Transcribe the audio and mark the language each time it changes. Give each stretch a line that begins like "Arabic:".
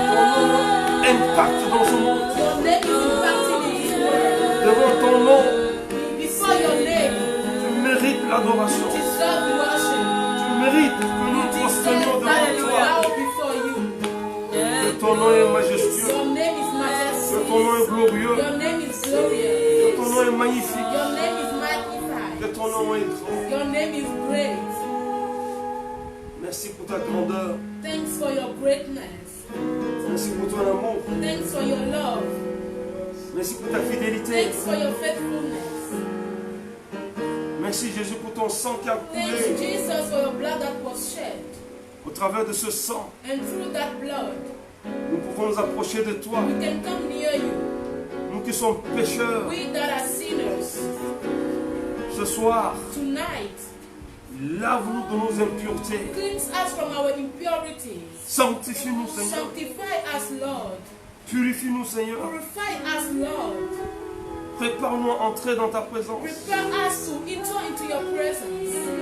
French: Ton nom impacte dans ce monde.
English: Your name is impacting in this world.
French: Devant ton nom,
English: Before your name,
French: tu mérites l'adoration.
English: deserve worship.
French: Tu mérites que nous prosternions devant toi.
English: Bow before you.
French: Que ton nom est majestueux.
English: Your name is
French: Que
English: majesty.
French: ton nom est glorieux.
English: Your name is glorious.
French: Que ton nom est magnifique.
English: Your name is magnified.
French: Que ton nom est grand.
English: Your name is great.
French: Merci pour ta grandeur.
English: Thanks for your greatness.
French: Merci pour ton amour.
English: Thanks for your love.
French: Merci pour ta fidélité.
English: Thanks for your faithfulness.
French: Merci Jésus pour ton sang qui a
English: Thanks
French: coulé.
English: Jesus for your blood that was shed.
French: Au travers de ce sang,
English: And through that blood,
French: nous pouvons nous approcher de toi.
English: we can come near you.
French: Nous qui sommes pécheurs,
English: We that are sinners.
French: ce soir,
English: Tonight,
French: lave-nous de nos impuretés.
English: cleanse us from our impurities.
French: Sanctifie-nous, Seigneur.
English: Sanctify us, Lord.
French: Purifie-nous, Seigneur.
English: Purify us, Lord.
French: Prépare-nous à entrer dans ta présence.
English: Prepare us to enter into your presence.